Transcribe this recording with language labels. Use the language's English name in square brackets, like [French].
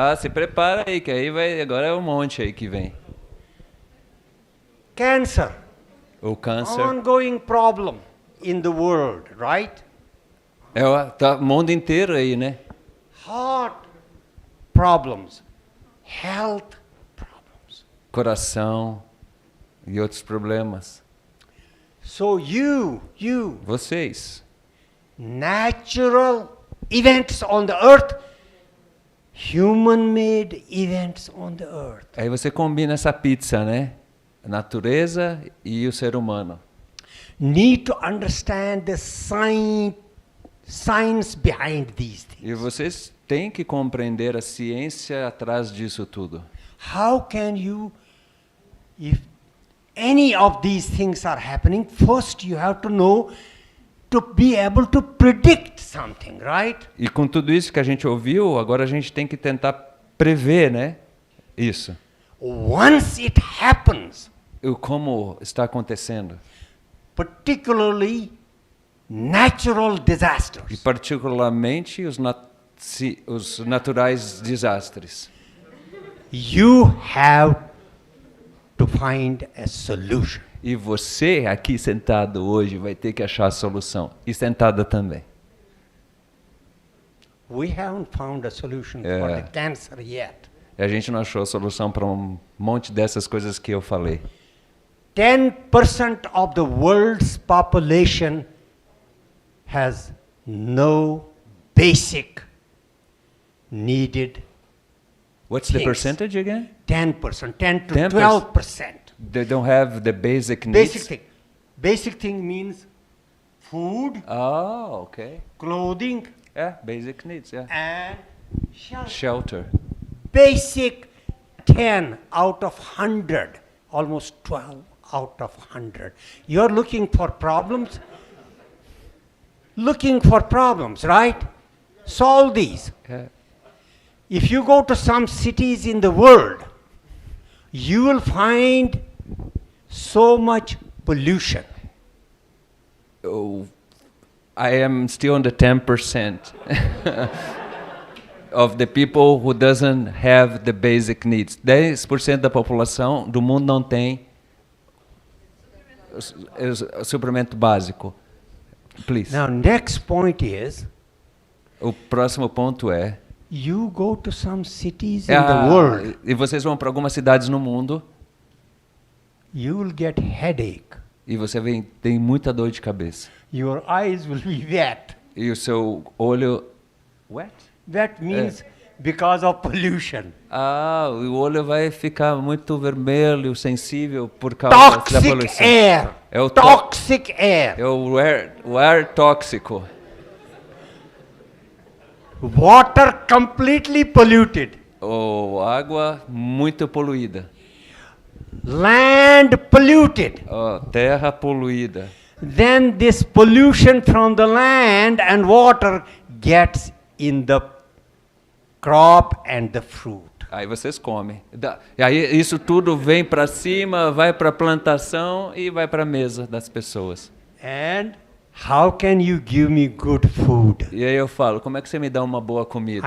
[Portuguese] Se prepara aí, que aí vai, agora é um monte aí que vem. [English] Cancer. [Portuguese] O câncer. [English] Ongoing problem in the world, right? [Portuguese] Tá o mundo inteiro aí, né? [English] Heart problems. Health problems. [Portuguese] Coração e outros problemas. [English] So [Portuguese] Vocês. [English] natural events on the earth, human-made events on the earth. [Portuguese] Aí você combina essa pizza, né? a natureza e o ser humano. [English] Need to understand the science behind these things. [Portuguese] E vocês têm que compreender a ciência atrás disso tudo. [English] How can you, if any of these things are happening, first you have to know to be able to predict something, right? [Portuguese] E com tudo isso que a gente ouviu, agora a gente tem que tentar prever, né? Isso. [English] Once it happens, [Portuguese] Como está acontecendo. [English] particularly natural [Portuguese] E [English] disasters, [Portuguese] particularmente os naturais desastres. [English] you have to find a solution. [Portuguese] E você aqui sentado hoje vai ter que achar a solução. E sentada também. [English] We haven't found a solution for Yeah. the cancer yet. [Portuguese] E a gente não achou a solução para um monte dessas coisas que eu falei. [English] 10% of the world's population has no basic needed What's the things. percentage again? 10%, 10 to 10%. 12%. They don't have the basic needs. Basic thing. Basic thing means food, Oh, okay. clothing, Yeah, basic needs, yeah. and shelter. Shelter. Basic 10 out of 100, almost 12 out of 100. You're looking for problems? Looking for problems, right? Solve these. Yeah. If you go to some cities in the world, you will find so much pollution. Oh, I am still on the 10% of the people who doesn't have the basic needs. [Portuguese] 10% da população do mundo não tem o suprimento básico. [English] Please. Now, next point is, [Portuguese] O próximo ponto é... [English] you go to some cities in the world, [Portuguese] e vocês vão para algumas cidades no mundo [English] you will get headache. [Portuguese] e você tem muita dor de cabeça. [English] Your eyes will be wet. [Portuguese] E o seu olho... Wet? [English] Wet means because of pollution. [Portuguese] O olho vai ficar muito vermelho, sensível por causa da [English] Toxic [Portuguese] poluição. [English] air. [Portuguese] É o [English] Toxic air. [Portuguese] É o ar tóxico. [English] Water completely polluted. [Portuguese] Ou água muito poluída. [English] Land polluted. [Portuguese] Terra poluída. [English] Then this pollution from the land and water gets in the crop and the fruit. [Portuguese] Aí vocês comem. E aí isso tudo vem para cima, vai para a plantação e vai para a mesa das pessoas. [English] And how can you give me good food? [Portuguese] E aí eu falo, como é que você me dá uma boa comida?